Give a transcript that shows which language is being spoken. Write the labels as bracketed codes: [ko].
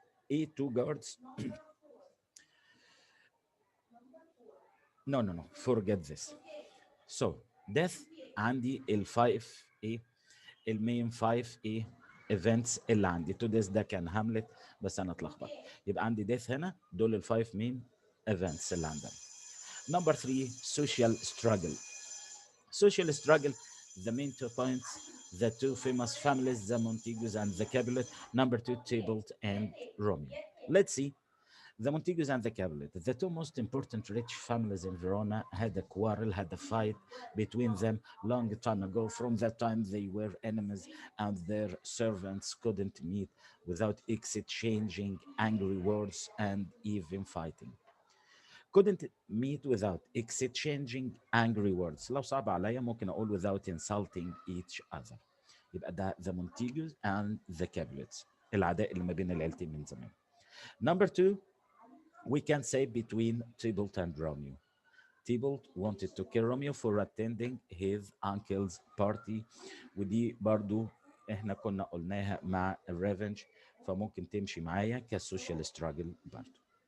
[en] ايه towards? No no no forget this. So death عندي الفايف ايه، المين فايف ايه ايفنتس اللي عندي. [ar] تو ديث ده كان هاملت بس انا اتلخبطت. يبقى عندي ديث هنا، دول الفايف مين ايفنتس اللي عندنا. [en] Number 3 social struggle. Social struggle, the main 2 points, the two famous families, the Montagues and the Capulet. Number 2, Tybalt and Romeo. Let's see. The Montagues and the Capulet, the two most important rich families in Verona, had a quarrel, had a fight between them long time ago. From that time, they were enemies, and their servants couldn't meet without exchanging angry words and even fighting. Couldn't meet without exchanging angry words. [ar] لو صعب عليا ممكن أقول [en] without insulting each other. [ar] يبقى ده the Montagues and the Capulets، العداء اللي ما بين العيلتين من زمان. [en] Number 2, we can say between Tybalt and Romeo. Tybalt wanted to kill Romeo for attending his uncle's party، [ar] ودي برضو احنا كنا قلناها مع الريفنج، فممكن تمشي معايا كسوشيال ستراجل برضو.